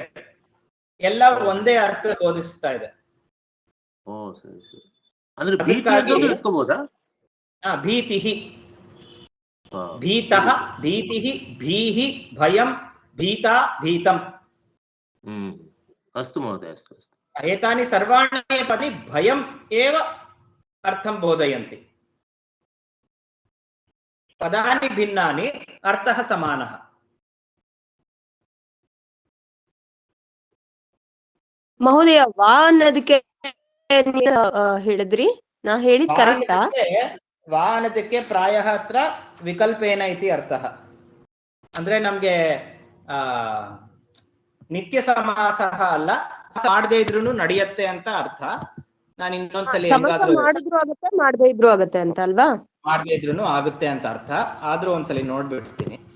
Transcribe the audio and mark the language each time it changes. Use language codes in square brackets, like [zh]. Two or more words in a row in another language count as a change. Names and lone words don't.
[kn] ಎಲ್ಲ ಒಂದೇ ಅರ್ಥ ಬೋಧಿಸ್ತಾ ಇದೆ. ಓ ಸರಿ ಸರಿ. ಅಂದ್ರೆ ಭೀತಿ ಅಂತ ಇಟ್ಕೋಬಹುದಾ? [sa] ಭೀತಿಹಿ, ಭೀತಃ, ಭೀತಿಹಿ, ಭೀಹಿ, ಭಯಂ, ಭೀತಾ, ಭೀತಂ. ಅಸ್ತು ಮಹೋದಯ, ಅಸ್ತು ಅಸ್ತು. एतानि सर्वाणि पदानि भयम् एव अर्थं बोधयन्ति. पदानि भिन्नानि, अर्थः समानः. [kn] ಮಹೋದಯ ವಾ ಅನ್ನೋದಕ್ಕೆ ಹೇಳಿದ್ರಿ, ನಾ ಹೇಳಿದ್ ಕರೆಕ್ಟಾ? [sa] ವಾ ಅನ್ನೋದಕ್ಕೆ ಪ್ರಾಯಃ ಅತ್ರ ವಿಕಲ್ಪೇನ ಇತಿ ಅರ್ಥಃ. [kn] ಅಂದ್ರೆ ನಮ್ಗೆ [sa] ನಿತ್ಯ ಸಮಾಸಃ [kn] ಅಲ್ಲ, ಮಾಡದೇ ಇದ್ರೂ ನಡೆಯುತ್ತೆ ಅಂತ ಅರ್ಥ. ನಾನು ಇನ್ನೊಂದ್ಸಲಿ ಮಾಡಿದ್ರು ಆಗುತ್ತೆ, ಮಾಡದೇ ಇದ್ರು ಆಗುತ್ತೆ ಅಂತ ಅಲ್ವಾ? ಮಾಡದೇ ಇದ್ರೂ ಆಗುತ್ತೆ ಅಂತ ಅರ್ಥ. ಆದ್ರೂ ಒಂದ್ಸಲಿ ನೋಡ್ಬಿಡ್ತೀನಿ.